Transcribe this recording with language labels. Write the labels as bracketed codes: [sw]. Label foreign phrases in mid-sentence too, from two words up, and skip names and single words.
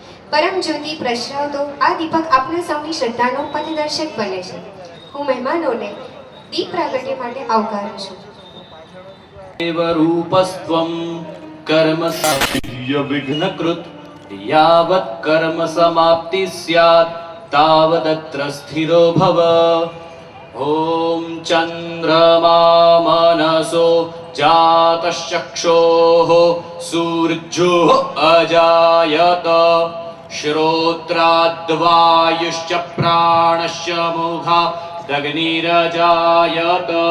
[gu] પરમ જ્યોતિ પ્રસરાવતો આ દીપક આપના સૌની શ્રદ્ધાનો પથદર્શક બને છે. હું મહેમાનોને દીપ પ્રાગટ્ય માટે આવકારું છું. [sa] एव रूपस्त्वं कर्म साध्य विघ्नकृत यावत् कर्म समाप्ति स्यात् तावदत्र स्थिरो भव. ॐ चन्द्रमा मनसो जातश्चक्षोः सूर्योः अजायत श्रोत्राद्वायुश्च प्राणश्च मुखादग्निरजायत.